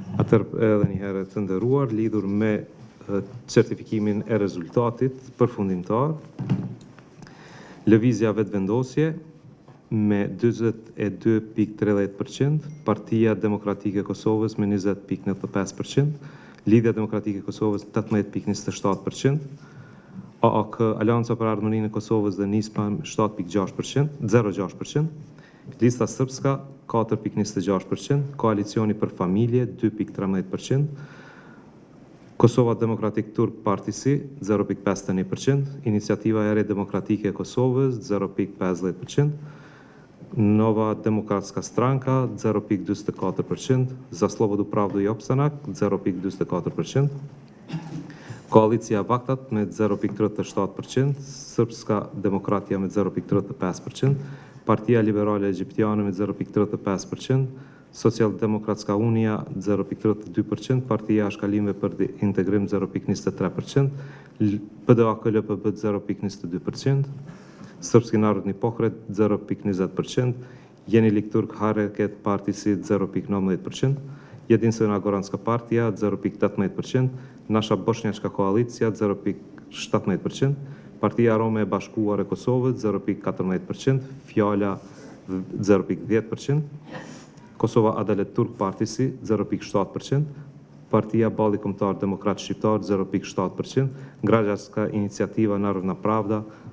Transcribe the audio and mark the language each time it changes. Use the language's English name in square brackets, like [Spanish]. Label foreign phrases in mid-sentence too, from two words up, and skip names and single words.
[Albanian] Edhe një herë të nderuar, lidhur me certifikimin e rezultatit përfundimtar, lëvizja vetëvendosje me 42.30%, Partia Demokratike e Kosovës me 20.95%, Lidhja Demokratike e Kosovës 18.27%, AAK Alianca për Ardhmërinë e Kosovës dhe Nisma 0.6%, Lista Srpska 4.26%, Koalicioni për Familje 2.13%, Kosova Demokratik Turk Partisi 0.51%, Iniciativa e Re Demokratike e Kosovës 0.50%, Nova Demokratska Stranka 0.24%, Za Slobodu Pravdu i Opstanak 0.24%, Koalicija Vaktat me 0.37%, Srpska Demokratija me 0.35%, Partia Liberale Egjiptiane me 0.35%, Socialdemokratska Unia 0.32%, Partia Shkallimeve për Integrim 0.23%, PDA-KLPB 0.22%, Srpski Narodni Pokret 0.20%, Yenilik Turk Hareket Partisi 0.19%, Jedinstvena Goranska Partija 0.18%, Nasha Bosnjačka Koalicija 0.17%, Partia Rome e Bashkuar e Kosovës 0.14%, Fjala 0.10%, Kosova Adalet Turk Partisi 0.7%, Partia Balli Kombëtar Demokrat Shqiptar 0.7%, Građanska Inicijativa Narodna Pravda